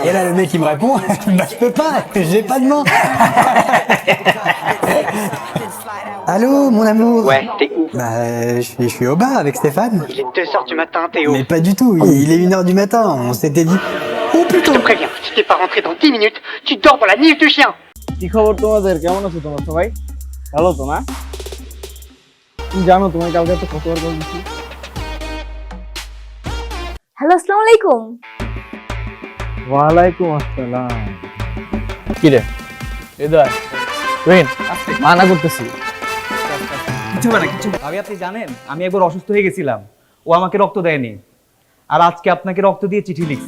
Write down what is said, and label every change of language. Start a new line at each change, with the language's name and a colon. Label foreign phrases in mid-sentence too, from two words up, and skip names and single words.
French: Et là, le mec, il me répond, bah je peux pas, j'ai pas de main. Allô, mon amour? Ouais, t'es où? Bah, je suis au bar avec Stéphane. Il est 2h du matin, Théo. Mais pas du tout, il est 1h du matin, on s'était dit... Oh putain! Je te préviens, si t'es pas rentré dans 10 minutes, tu dors dans la niche du chien.
Bangla: কি খবর তোমাদের কেমন আছো তোমরা সবাই ভালো তো না তুমি জানো তোমার কালকে তো কতবার বলছি হ্যালো আসসালামু আলাইকুম ওয়ালাইকুম আসসালাম কি রে হৃদয় তুই মানা করতেছি কিছু না কিছু ভাবি আপনি জানেন আমি একবার অসুস্থ হয়ে গেছিলাম ও আমাকে রক্ত দেয়নি আর আজকে আপনাকে রক্ত দিয়ে চিঠি লিখছে